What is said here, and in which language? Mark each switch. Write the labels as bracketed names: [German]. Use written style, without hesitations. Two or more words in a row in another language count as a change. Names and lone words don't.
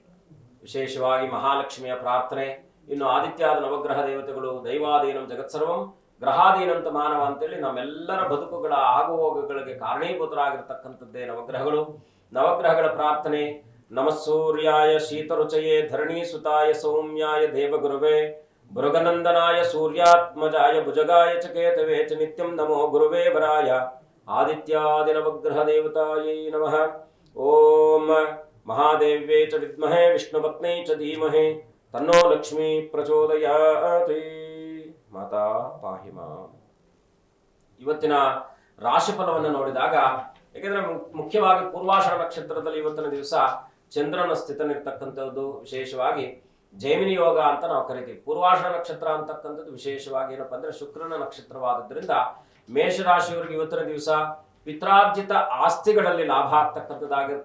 [Kannada] ವಿಶೇಷವಾಗಿ ಮಹಾಲಕ್ಷ್ಮಿಯ ಪ್ರಾರ್ಥನೆ, ಇನ್ನು ಆದಿತ್ಯಾದ ನವಗ್ರಹ ದೇವತೆಗಳು, [Sanskrit] ದೈವಾಧೀನಂ ಜಗತ್ಸರ್ವಂ ಗ್ರಹಾಧೀನಂತ ಮಾನವ [Kannada] ಅಂತೇಳಿ ನಮ್ಮೆಲ್ಲರ ಬದುಕುಗಳ ಆಗುಹೋಗುಗಳಿಗೆ ಕಾರಣೀಭೂತರಾಗಿರ್ತಕ್ಕಂಥದ್ದೇ ನವಗ್ರಹಗಳು. ನವಗ್ರಹಗಳ ಪ್ರಾರ್ಥನೆ: [Sanskrit] ನಮಃಸೂರ್ಯಾಯ ಶೀತರುಚಯೇ ಧರಣಿ ಸುತಾಯ ಸೌಮ್ಯಾಯ ದೇವಗುರುವೇ ಭೃಗನಂದನಾಯ ಸೂರ್ಯಾತ್ಮಜಾಯ ಭುಜಗಾಯ ಚ ಕೇತವೇ ಚ ನಿತ್ಯಂ ನಮೋ ಗುರುವೇ ವರಾಯ ಆದಿತ್ಯಾದಿ ನವಗ್ರಹ ದೇವತಾಯೈ ನಮಃ. ಓಂ ಮಹಾದೇವ್ಯೇ ಚ ವಿದ್ಮಹೇ ವಿಷ್ಣುಪತ್ನೇ ಚ ಧೀಮಹಿ ತನ್ನೋ ಲಕ್ಷ್ಮೀ ಪ್ರಚೋದಯಾತಿ. ಮಾತಾ ಪಾಹಿ ಮಾಂ. [Kannada] ಇವತ್ತಿನ ರಾಶಿಫಲವನ್ನು ನೋಡಿದಾಗ, ಯಾಕೆಂದ್ರೆ ಮುಖ್ಯವಾಗಿ ಪೂರ್ವಾಷಾಢ ನಕ್ಷತ್ರದಲ್ಲಿ ಇವತ್ತಿನ ದಿವಸ ಚಂದ್ರನ ಸ್ಥಿತನಿರ್ತಕ್ಕಂಥದ್ದು, ವಿಶೇಷವಾಗಿ ಜೈಮಿನಿ ಯೋಗ ಅಂತ ನಾವು ಕರಿತೀವಿ. ಪೂರ್ವಾಷಾಢ ನಕ್ಷತ್ರ ಅಂತಕ್ಕಂಥದ್ದು ವಿಶೇಷವಾಗಿ ಏನಪ್ಪಾ ಅಂದ್ರೆ ಶುಕ್ರನ ನಕ್ಷತ್ರವಾದದ್ರಿಂದ ಮೇಷರಾಶಿಯವರಿಗೆ ಇವತ್ತಿನ ದಿವಸ ಪಿತ್ರಾರ್ಜಿತ ಆಸ್ತಿಗಳಲ್ಲಿ ಲಾಭ ಆಗ್ತಕ್ಕಂಥದ್ದಾಗಿರುತ್ತೆ.